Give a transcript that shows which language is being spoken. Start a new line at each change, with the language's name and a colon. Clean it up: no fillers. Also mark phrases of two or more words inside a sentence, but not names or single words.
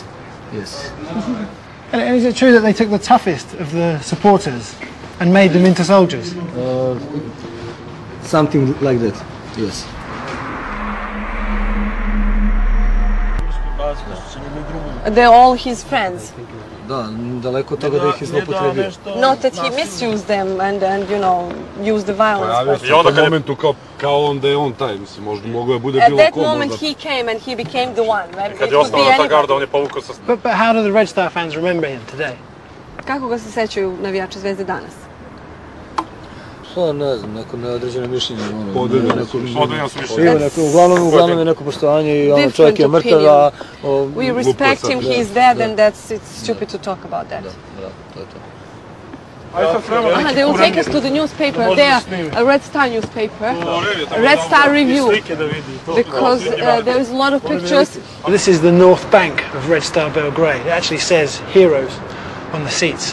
English: And is it true that they took the toughest of the supporters and made them into soldiers? Something like that. Yes. They're all his friends.
Serbian: Daleko od toga da ih je zloupotrebio.
English: Not that he misused them and you know, used the violence.
Serbian: I onda momentu kao on da je on taj, mislim, možda mogo je bude
English: At
Serbian: bilo
English: that
Serbian: ko
English: moment
Serbian: možda.
English: he came and he became the one. Right?
Serbian: Kad je ostala ta garda, on je povukao sa...
English: But how do the Red Star fans remember him today?
Serbian: Kako ga se sećaju navijači Zvezde danas? Pa ne znam, neko neodređeno mišljenje. Podeljeno su mišljenje. Uglavnom je neko poštovanje i ono čovjek je mrtav, a...
English: We respect him, he is dead and it's stupid to talk about that.
Serbian: To je to.
English: They will take us to the newspaper. They are a Red Star newspaper, a Red Star Review, because there is a lot of pictures. This is the north bank of Red Star Belgrade. It actually says heroes on the seats.